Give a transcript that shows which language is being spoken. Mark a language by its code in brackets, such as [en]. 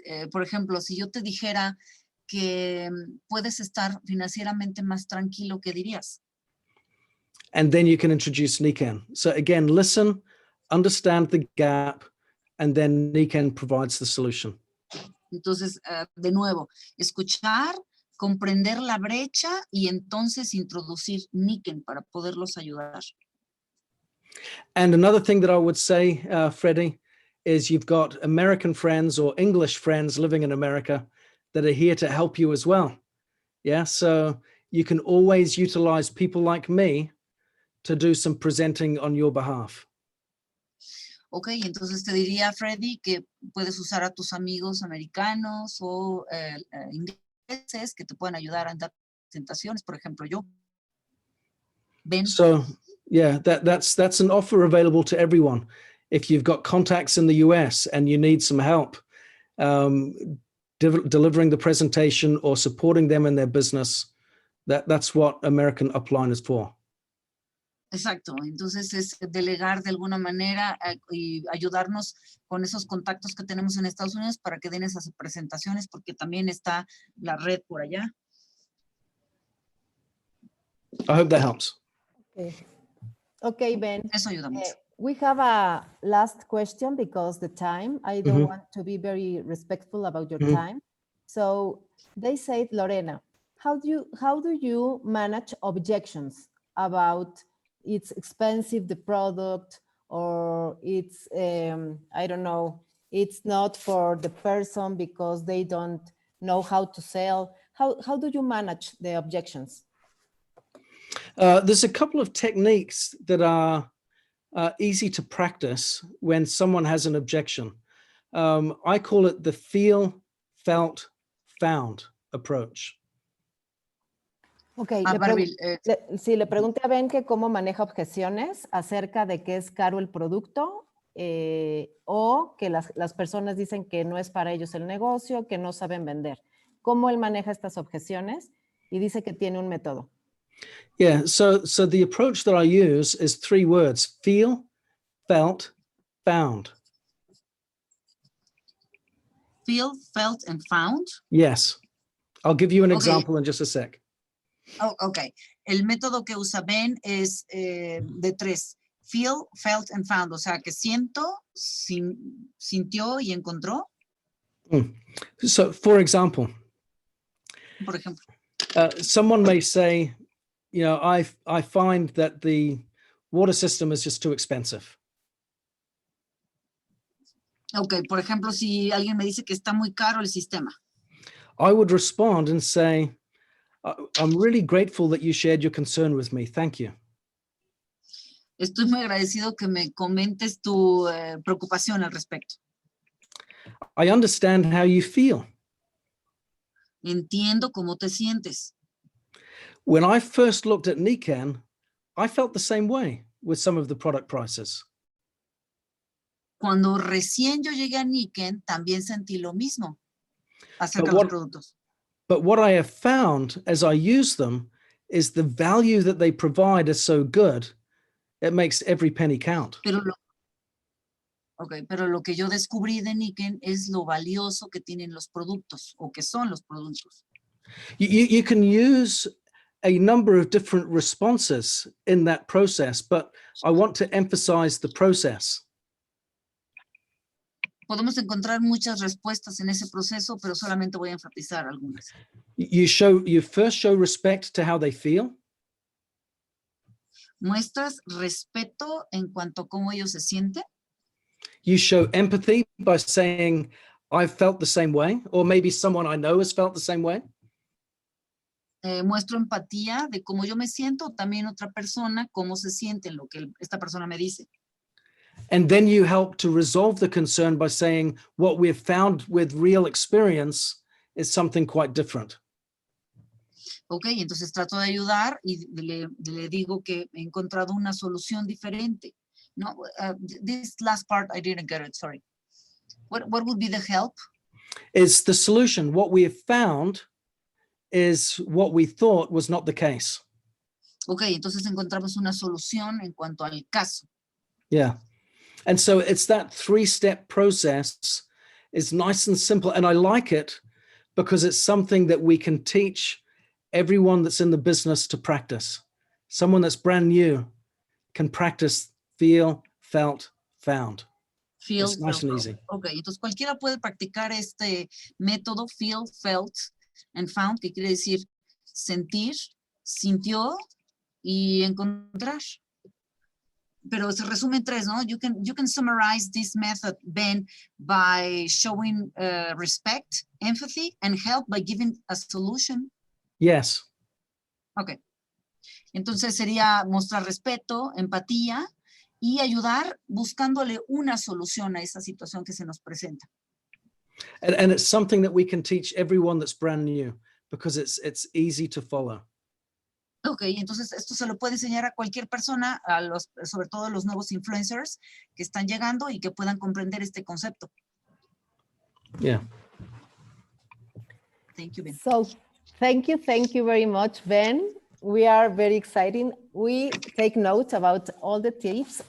[es] Por ejemplo, si yo te dijera que puedes estar financieramente más tranquilo, ¿qué dirías? [en] And then you can introduce Nikan. So again, listen, understand the gap, and then Nikan provides the solution. [es] Entonces, de nuevo, escuchar, comprender la brecha y entonces introducir Nikan para poderlos ayudar. [en] And another thing that I would say, Freddie, is you've got American friends or English friends living in America that are here to help you as well. Yeah, so you can always utilize people like me to do some presenting on your behalf. [es] Ok, entonces te diría, Freddy, que puedes usar a tus amigos americanos o ingleses que te puedan ayudar a dar presentaciones, por ejemplo, yo. [en] Ben. So, yeah, that's an offer available to everyone. If you've got contacts in the US and you need some help delivering the presentation or supporting them in their business, that's what American Upline is for. [es] Exacto, entonces es delegar de alguna manera y ayudarnos con esos contactos que tenemos en Estados Unidos para que den esas presentaciones, porque también está la red por allá. [en] I hope that helps. Okay, Ben. [es] Eso ayuda mucho. [en] We have a last question because the time, I don't want to be very respectful about your time. So they said, Lorena, how do you manage objections about it's expensive, the product, or it's, I don't know, it's not for the person because they don't know how to sell. How do you manage the objections? There's a couple of techniques that are easy to practice when someone has an objection. I call it the feel, felt, found approach. Ok, Barbie, [es] sí, le pregunté a Ben que cómo maneja objeciones acerca de que es caro el producto o que las personas dicen que no es para ellos el negocio, que no saben vender. cómo él maneja estas objeciones y dice que tiene un método. [en] Yeah, so the approach that I use is 3 words: feel, felt, found. Feel, felt, and found. Yes. I'll give you an Okay. example in just a sec. Oh, ok. [es] El método que usa Ben es de 3. [en] Feel, felt, and found. [es] O sea, que siento, sintió y encontró. [en] So, for example, [es] Por ejemplo. [en] someone may say, you know, I find that the water system is just too expensive. [es] Ok, por ejemplo, si alguien me dice que está muy caro el sistema. [en] I would respond and say, I'm really grateful that you shared your concern with me. Thank you. [es] Estoy muy agradecido que me comentes tu preocupación al respecto. [en] I understand how you feel. [es] Entiendo cómo te sientes. [en] When I first looked at Nikan, I felt the same way with some of the product prices. [es] Cuando recién yo llegué a Niken, también sentí lo mismo acerca de los productos. [en] But what I have found as I use them is the value that they provide is so good, it makes every penny count. [es] Pero lo que yo descubrí de Niken es lo valioso que tienen los productos o que son los productos. [en] You can use a number of different responses in that process, but I want to emphasize the process. [es] Podemos encontrar muchas respuestas en ese proceso, pero solamente voy a enfatizar algunas. [en] You first show respect to how they feel. [es] Muestras respeto en cuanto a cómo ellos se sienten. [en] You show empathy by saying, I've felt the same way, or maybe someone I know has felt the same way. [es] Muestro empatía de cómo yo me siento, o también otra persona, cómo se siente en lo que esta persona me dice. [en] And then you help to resolve the concern by saying what we've found with real experience is something quite different. [es] Ok, entonces trato de ayudar y le digo que he encontrado una solución diferente. [en] No, this last part, I didn't get it, sorry. What would be the help? Is the solution. What we have found is what we thought was not the case. [es] Ok, entonces encontramos una solución en cuanto al caso. [en] Yeah. And so it's that 3-step process. It's nice and simple. And I like it because it's something that we can teach everyone that's in the business to practice. Someone that's brand new can practice feel, felt, found. Feel, it's nice and easy. [es] Ok, entonces cualquiera puede practicar este método, [en] feel, felt, and found, [es] que quiere decir sentir, sintió y encontrar. Pero se resume en 3, ¿no? [en] You can summarize this method, Ben, by showing respect, empathy, and help by giving a solution. Yes. Ok. [es] Entonces sería mostrar respeto, empatía y ayudar buscándole una solución a esa situación que se nos presenta. [en] And it's something that we can teach everyone that's brand new because it's easy to follow. [es] Ok, entonces esto se lo puede enseñar a cualquier persona, sobre todo a los nuevos influencers que están llegando y que puedan comprender este concepto. [en] Yeah. Thank you, Ben. So, thank you very much, Ben. We are very excited. We take notes about all the tips.